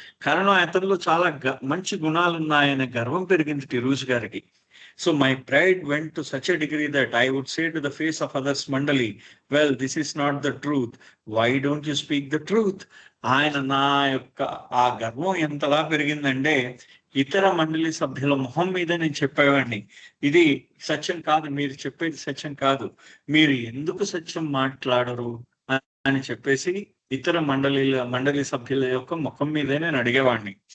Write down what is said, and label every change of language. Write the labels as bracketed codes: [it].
[te] కారణం అతనిలో చాలా మంచి గుణాలు ఉన్నాయనే గర్వం పెరిగింది ఫిరోజ్ గారికి. [en] So my pride went to such a degree that I would say to the face of others Mandali, well, this is not the truth. Why don't you speak the truth? [te] ఆయన నా యొక్క ఆ గర్వం ఎంతలా పెరిగిందంటే ఇతర మండలి సభ్యుల మొహం మీద నేను చెప్పేవాడిని, ఇది సత్యం కాదు, మీరు చెప్పేది సత్యం కాదు, మీరు ఎందుకు సత్యం మాట్లాడరు అని చెప్పేసి ఇతర మండలి సభ్యుల యొక్క ముఖం మీదే నేను అడిగేవాడిని.